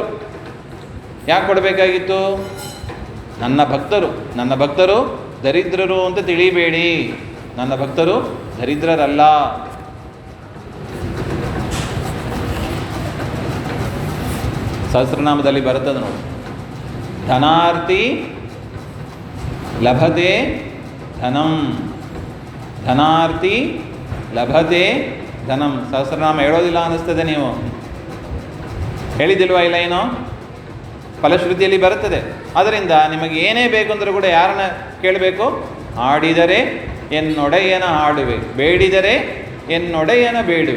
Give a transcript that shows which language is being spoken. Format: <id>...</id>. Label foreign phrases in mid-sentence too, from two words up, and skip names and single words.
<kn>ಯಾಕೆ ಕೊಡಬೇಕಾಗಿತ್ತು? ನನ್ನ ಭಕ್ತರು ದರಿದ್ರರು ಅಂತ ತಿಳಿಬೇಡಿ. ನನ್ನ ಭಕ್ತರು ದರಿದ್ರರಲ್ಲ. ಸಹಸ್ರನಾಮದಲ್ಲಿ ಬರುತ್ತದೆ ನೋಡಿ,</kn> <sa>ಧನಾರ್ಥಿ ಲಭತೆ ಧನಂ, ಧನಾರ್ಥಿ ಲಭತೆ ಧನಂ.</sa> <kn>ಸಹಸ್ರನಾಮ ಹೇಳೋದಿಲ್ಲ ಅನ್ನಿಸ್ತದೆ. ನೀವು ಹೇಳಿದಿಲ್ವಾ? ಇಲ್ಲ ಏನೋ ಫಲಶ್ರುತಿಯಲ್ಲಿ ಬರುತ್ತದೆ. ಅದರಿಂದ ನಿಮಗೆ ಏನೇ ಬೇಕು ಅಂದರೂ ಕೂಡ ಯಾರನ್ನ ಕೇಳಬೇಕು? ಆಡಿದರೆ ಎನ್ನೊಡೆಯನ ಹಾಡುವೆ, ಬೇಡಿದರೆ ಎನ್ನೊಡೆಯನ ಬೇಡುವೆ.</kn>